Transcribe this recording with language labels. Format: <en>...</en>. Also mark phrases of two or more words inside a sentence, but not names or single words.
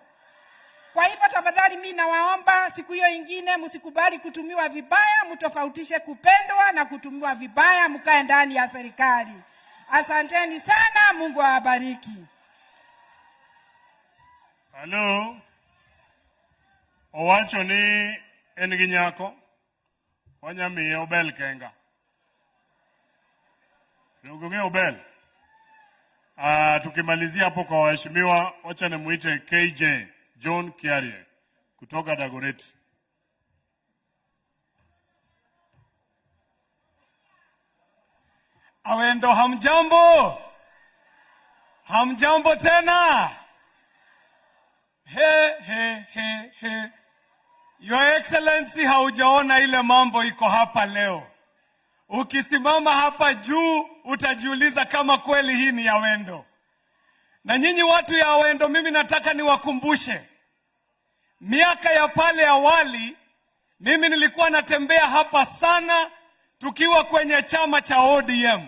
<sw>Kwa hivyo tafadhali mimi nawaomba siku hiyo ingine msikubali kutumiwa vibaya, mtofautishe kupendwa na kutumiwa vibaya, mkae ndani ya serikali. Asanteni sana, Mungu awabariki.</sw> <luo>Hello. Owacho ni en gi nyako. Wanyamiye obel kenga. Nionge obel.</luo> <sw>Tukimalizia hapo kwa waheshimiwa, wacha nimuite KJ John Kiarie kutoka Dagoretti. Awendo hamjambo. Hamjambo tena. He.</sw> <en>Your Excellency,</en> <sw>haujaona ile mambo iko hapa leo. Ukisimama hapa juu utajiuliza kama kweli hii ni Awendo. Na nyinyi watu ya Awendo, mimi nataka niwakumbushe. Miaka ya pale awali, mimi nilikuwa natembea hapa sana tukiwa kwenye chama cha ODM.</sw>